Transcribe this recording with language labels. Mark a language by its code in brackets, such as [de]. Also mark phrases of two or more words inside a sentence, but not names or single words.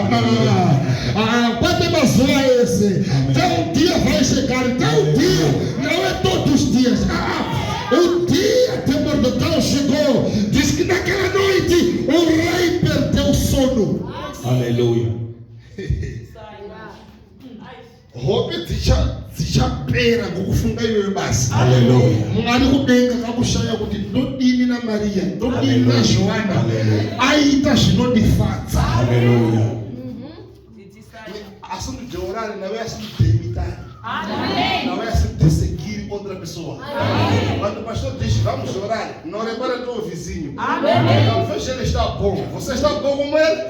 [pt] Pode mazoar esse. Então um dia vai chegar, então um dia, não é todos os dias. O dia que Mordecai chegou, diz que naquela noite o rei perdeu o sono. Aleluia. [sn] Robert zichapera ngokufunga iwe basi. [pt] Aleluia. [sn] Mwari kudenga kakushaya kuti ndodini na Maria, ndodini na Joana. Aita zvinondifatsa. [pt] Aleluia. Assunto de orar não é assunto de imitar. Não é assunto de seguir outra pessoa. Quando o pastor diz vamos orar, não repara teu vizinho. Não veja ele está bom. Você está bom como ele?